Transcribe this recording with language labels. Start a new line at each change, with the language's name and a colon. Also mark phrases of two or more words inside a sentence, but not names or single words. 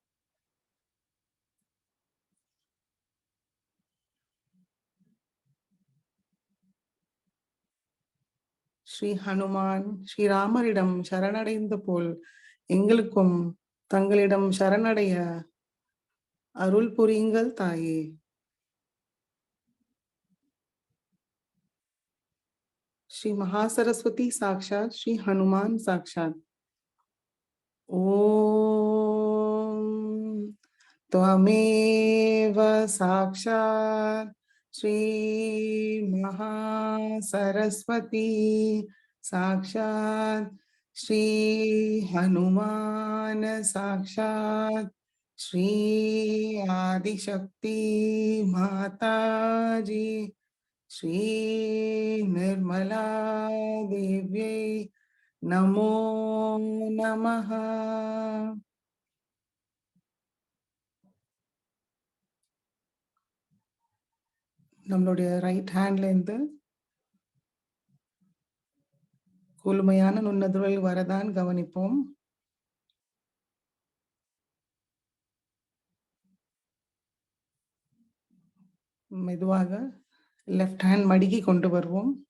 Tamil: ஸ்ரீ ஹனுமான் ஸ்ரீராமரிடம் சரணடைந்த போல் எங்களுக்கும் தங்களிடம் சரணடைய அருள் புரியுங்கள் தாயே.
Sanskrit: श्री महासरस्वती साक्षात्, श्री हनुमान साक्षात्. ஓம் त्वमेव साक्षात् श्री महासरस्वती साक्षात् श्री हनुमान साक्षात् श्री आदिशक्ति माताजी श्री निर्मला देव्यै नमो नमः.
Tamil: நம்மளுடைய
English: right handல
Tamil: இருந்து குளுமையான நுண்ணதிர்வுகள் வரதான் கவனிப்போம். மெதுவாக
English: left hand
Tamil: மடிக்கி கொண்டு வருவோம்.